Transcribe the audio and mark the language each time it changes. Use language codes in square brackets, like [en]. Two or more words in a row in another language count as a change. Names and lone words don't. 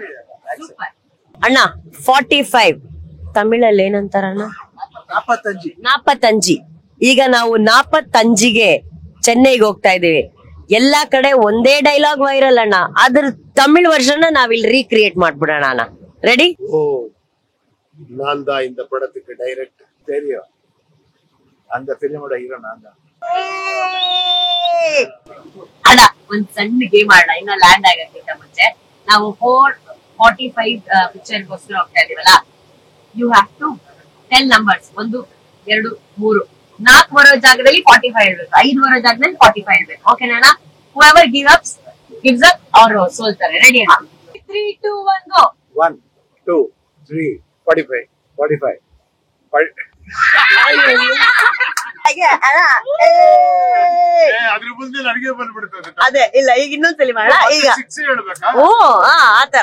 [kn] ಅಣ್ಣ 45 ತಮಿಳಲ್ಲಿ ಏನಂತಾರಣ್ಣ? ನಾಪತ್ತಂಜಿ. ಈಗ ನಾವು ನಾಪತ್ತಂಜಿಗೆ ಚೆನ್ನೈಗೆ ಹೋಗ್ತಾ ಇದೀವಿ. ಎಲ್ಲಾ ಕಡೆ ಒಂದೇ [en] dialogue viral [kn] ಅಣ್ಣ. ಅದ್ರ [en] Tamil version [kn] ನಾವಿಲ್ಲಿ ರೀಕ್ರಿಯೇಟ್ ಮಾಡ್ಬಿಡೋಣ ಅಣ್ಣ. ರೆಡಿ? [ta] நான் தான் இந்த படத்துக்கு டைரக்ட். தெரியும், அந்த [kn] ಫಿಲ್ಮೋட ಹೀರೋ ನಾನು. ಅಣ್ಣ ಒಂದ್ ಸಣ್ಣ ಗೇಮ್ ಆಡೋಣ, ಇನ್ನ ಲ್ಯಾಂಡ್ ಆಗಕ್ಕಿಂತ ಮುಂಚೆ. ನಾವು 4:45 ಪಿಕ್ಚರ್ಗೋಸ್ಕರ ಹೋಗ್ತಾ ಇದೀವಲ್ಲ. [en] you have to tell numbers. [kn] 1, 2, 3, 4 ಬರೋ ಜಾಗದಲ್ಲಿ 45 ಹೇಳ್ಬೇಕು, 5 ಬರೋ ಜಾಗದಲ್ಲಿ 45 ಹೇಳ್ಬೇಕು. ಓಕೆನಾ? [en] whoever gives up [kn] ಅವರು ಸೋಲ್ತಾರೆ. ರೆಡಿ? 3, 2, 1 ಗೋ. 1, 2, 3, 45, 45. ಅದೇ ಇಲ್ಲ, ಈಗ ಇನ್ನೊಂದ್ಸಲಿ ಮಾಡ. ಈಗ ಆತರ